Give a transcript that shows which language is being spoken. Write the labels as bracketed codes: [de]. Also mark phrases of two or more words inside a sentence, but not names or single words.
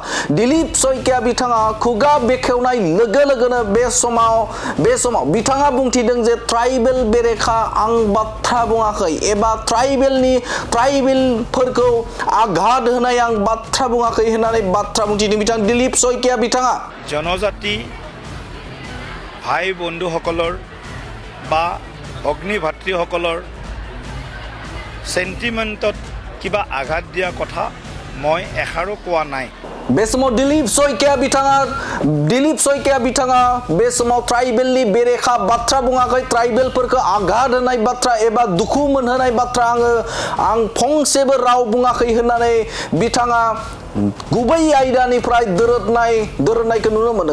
[brx] दिलीप सयकिया बिथाङा खुगा बेखेवनाय लोगो लोगोनो बे समाव बिथाङा बुंथिदों जे ट्राइबेल बेरेखा आं बाथ्रा बुङाखै एबा ट्राइबेलफोरखौ आघात होनाय आं बाथ्रा बुङाखै होननानै बाथ्रा बुंथिदों बिथां दिलीप सयकिया बिथाङा। [as] জনজাতি ভাই বন্ধুসকলৰ বা অগ্নি ভাতৃসকলৰ সেন্টিমেন্টত কিবা আঘাত দিয়া কথা মই এষাৰো কোৱা নাই। [brx] बे समाव दिलीप सयकिया बिथाङा बे समाव ट्राइबेलनि बेरेखा बाथ्रा बुङाखै। ट्राइबेलफोरखौ आघात होनाय बाथ्रा एबा दुखु मोनहोनाय बाथ्रा आं फंसेबो राव बुङाखै होननानै बिथाङा गुबै आयदानिफ्राय दोरोदनायखौ नुनो मोनो।